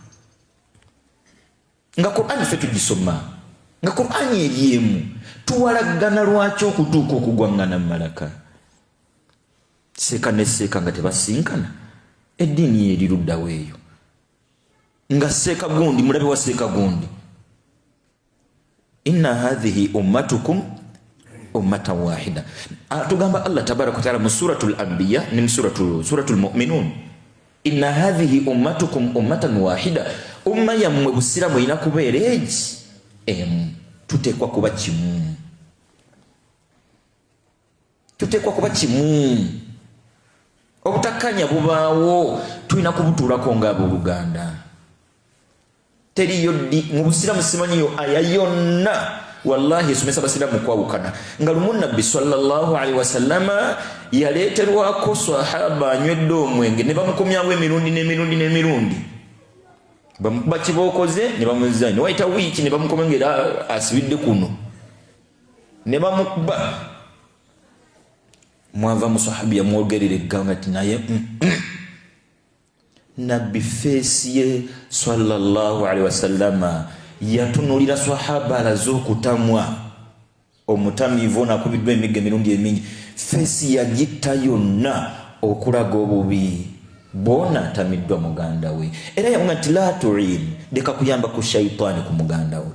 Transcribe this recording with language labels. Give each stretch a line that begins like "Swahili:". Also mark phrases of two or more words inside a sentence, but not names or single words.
Ganda: Nga Qur'ani ffe tugisoma, nga Qur'ani eryemu, tuwalagana lwaki okutuuka okugwangana mu malaka? Seeka ne seeka nga tebasinkana, eddiini ye eriruddawo eyo. Nga seeka gundi mulabe wa seeka gundi.
Arabic: إن هذه أمتكم أمة واحدة.
Ganda: Tugamba Allah
Arabic: تبارك وتعالى
Ganda: mu suratul anbiya ni suratul mu'minun.
Arabic: إن هذه أمتكم أمة واحدة.
Ganda: Umma yammwe busiramu ina kubeera egi emu. Tuteekwa kuba kimu. Tuteekwa kuba kimu. Obutakanya bubaawo tulina kubutuulako ng'abooluganda. Teriyo mu busiramu simanyiyo aya yonna wallahi esomesa basiramu kwawukana. Nga lumu Nabbi
Arabic: صلى الله عليه وسلم
Ganda: yaleeterwako sahaba anywedde omwenge ne bamukomyawo emirundi n'emirundi. Bamukuba kibookoze ne bamuzzaanya. Ne wayita wiiki ne bamukoma ng'era asibidde kuno. Ne bamukuba. Mwava musahabi yamwogerera egganga ati naye Nabbi feesi ye
Arabic: صلى الله عليه وسلم
Ganda: yatunulira sahaba alaze okutamwa. Omutamiivu n'akubiddwa emigga emirundi emingi. Feesi yagitta yonna okulaga obubi. Bona atamiddwa muganda we. Era yamugamba nti
Arabic: لا تعن,
Ganda: leka kuyamba ku shaitaani ku muganda we.